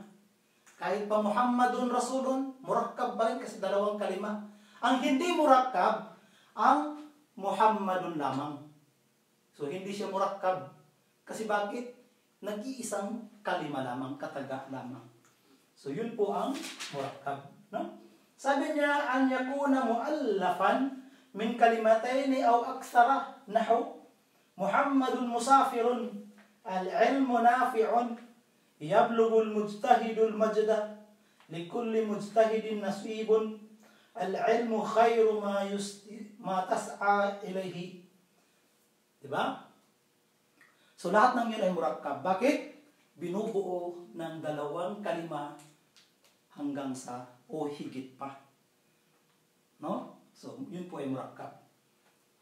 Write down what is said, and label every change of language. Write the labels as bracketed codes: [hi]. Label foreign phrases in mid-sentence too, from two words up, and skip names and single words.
[tl] Kahit pa [ar] محمد رسول, [tl] murakkab ba rin kasi 2 kalima. Ang hindi murakkab, ang Muhammadun lamang. So, hindi siya murakkab. Kasi bakit? Nag-iisang kalima lamang, kataga lamang. So, yun po ang murakkab. No? Sabi niya, [ar] أن يكون مؤلفا من كلمتين أو أكثر نحو محمد مسافر العلم نافع يبلغ المجتهد المجد لكل مجتهد نصيب العلم خير ما تسعى إليه. [tl] Diba? So lahat ng yun ay murakkab. Bakit? Binubuo ng 2 kalima hanggang sa o higit pa. No? So, yun po ay murakkab.